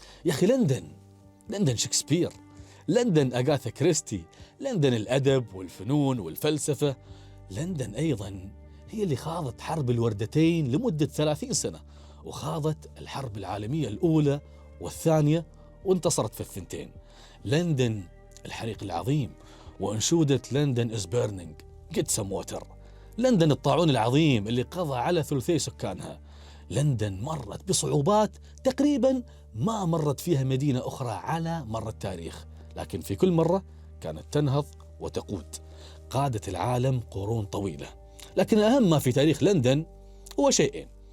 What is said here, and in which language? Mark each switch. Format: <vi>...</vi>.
<ar>يا أخي لندن شكسبير، لندن أغاثا كريستي، لندن الأدب والفنون والفلسفة. لندن أيضا هي اللي خاضت حرب الوردتين لمدة 30 سنة، وخاضت الحرب العالمية الأولى والثانية وانتصرت في الثنتين. لندن الحريق العظيم وأنشودة لندن</ar> <en>is burning get some water.</en> <ar>لندن الطاعون العظيم اللي قضى على ثلثي سكانها. لندن مرت بصعوبات تقريبا ما مرت فيها مدينة أخرى على مر التاريخ، لكن في كل مرة كانت تنهض وتقود. قادت العالم قرون طويلة. لكن أهم ما في تاريخ لندن هو شيئين.</ar>